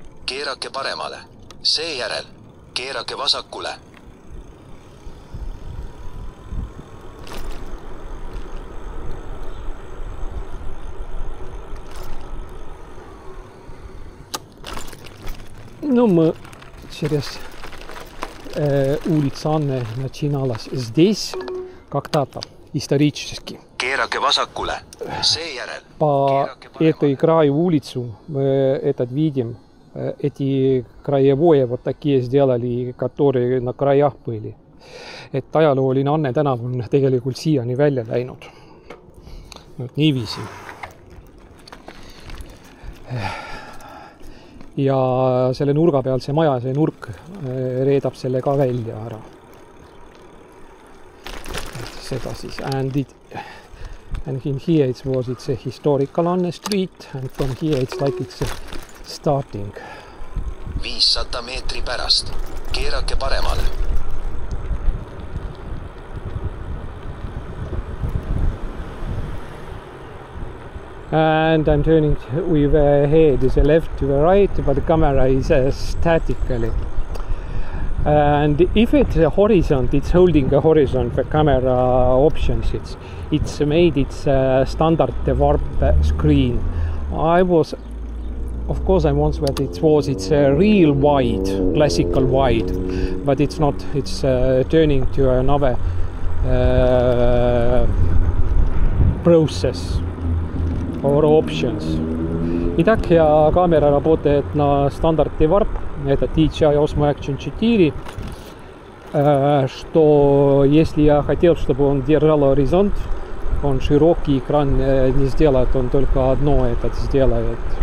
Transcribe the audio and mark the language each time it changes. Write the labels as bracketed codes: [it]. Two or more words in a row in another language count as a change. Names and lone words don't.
[et] keerake paremale. Seejärel keerake vasakule. [ru] Ну, мы через улицу Анны начиналась здесь, когда-то исторически. [et] Keerake vasakule. Seejärel [ru] По этой краю улицу мы этот видим, эти краевое вот такие сделали, которые на краях были. [et] Et ajalooline Anne tänav on tegelikult siiani välja läinud. Niiviisi. Ja selle nurga peal see maja, see nurk reedab selle ka välja ära. Seda siis. [en] And in here it's a historical Anne street and from here it's like it's starting. [et] 500 meetri pärast. Keerake paremale. [en] And I'm turning with head is left to the right, but the camera is statically. And if it's a horizon, it's holding a horizon, the camera options, it's made its standard warp screen. Of course I once that it's a real wide, classical wide, but it's not, it's turning to another process or options. [ru] Итак, я камера работает на стандарте warp, это DJI Osmo Action 4, что если я хотел, чтобы он держал горизонт, он широкий экран не сделает, он только одно этот сделает.